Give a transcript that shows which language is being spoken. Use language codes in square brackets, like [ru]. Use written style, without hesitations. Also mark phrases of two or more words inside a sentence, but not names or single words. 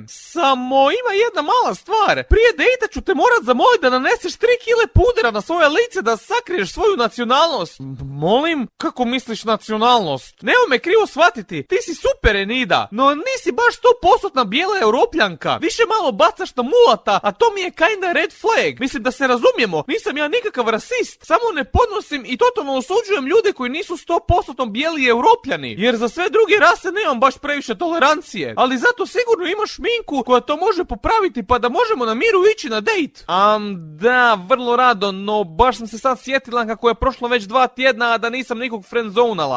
[hr] Samo ima jedna mala stvar. Prije dejta ću te morat zamolit da naneseš 3 kile pudera na svoje lice da sakriješ svoju nacionalnost. Molim? Kako misliš nacionalnost? Nemo me krivo shvatiti, ti si super Enida, no nisi baš 100% bijela europljanka. Više malo bacaš na mulata, a to mi je [en] kinda red flag. [hr] Mislim da se razumijemo, nisam ja nikakav rasist, samo ne podnosim i totalno osuđujem ljude koji nisu 100% bijeli europljani, jer za sve druge rase nemam baš previše tolerancije. Ali zato sigurno imaš šminku koja to može popraviti pa da možemo na miru ići na dejt. Da, vrlo rado, no baš sam se sad sjetila kako je prošlo već 2 tjedna, a da nisam nikog friendzonala.